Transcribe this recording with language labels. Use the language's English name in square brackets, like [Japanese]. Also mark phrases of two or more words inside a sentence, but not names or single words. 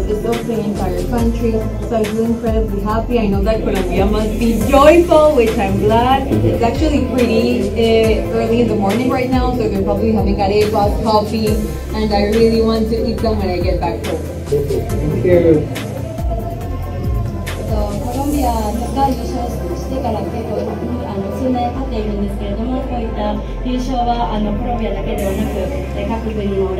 [English] It's of the entire country. So I feel incredibly happy. I know that Colombia must be joyful, which I'm glad. It's actually pretty early in the morning right now, so they're probably having arepas, coffee, and I really want to eat them when I get back home. Thank you. [Japanese] コロンビアが優勝してから結構数年経っているんですけれども、こういった優勝はコロンビアだけではなく各国の